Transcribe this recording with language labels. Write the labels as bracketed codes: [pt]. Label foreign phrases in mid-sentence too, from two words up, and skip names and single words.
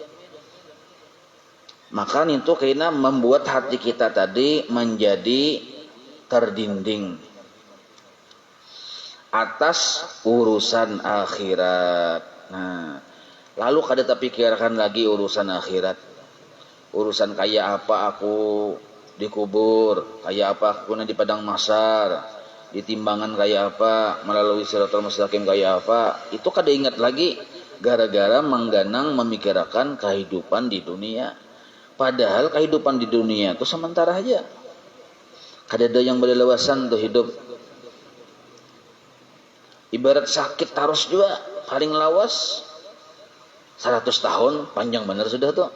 [bjn] Maka itu kena membuat hati kita tadi menjadi terdinding atas urusan akhirat. Nah, lalu kada terpikirkan lagi urusan akhirat. Urusan kayak apa aku dikubur, kayak apa aku di padang mahsyar, di timbangan kayak apa, melalui [ar] الصراط المستقيم [bjn] kayak apa. Itu kada ingat lagi gara-gara mengganang memikirkan kehidupan di dunia. Padahal kehidupan di dunia itu sementara aja. Kada ada yang berlewasan tuh hidup. Ibarat sakit terus juga paling lawas 100 tahun, panjang benar sudah tuh.